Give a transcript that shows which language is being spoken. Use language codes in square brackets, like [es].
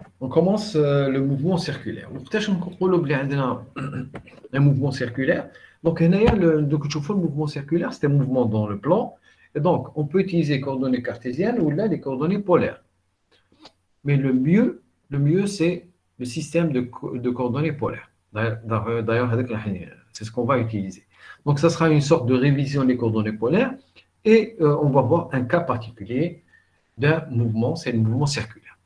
[fr] On commence le mouvement circulaire. [ar] وقتاش نقولوا بلي عندنا [fr] un mouvement circulaire. Donc, donc le mouvement circulaire, c'est un mouvement dans le plan. Et donc, on peut utiliser les coordonnées cartésiennes ou là, les coordonnées polaires. Mais le mieux c'est le système de coordonnées polaires. D'ailleurs, c'est ce qu'on va utiliser. Donc, ça sera une sorte de révision des coordonnées polaires et on va voir un cas particulier d'un mouvement, c'est le mouvement circulaire.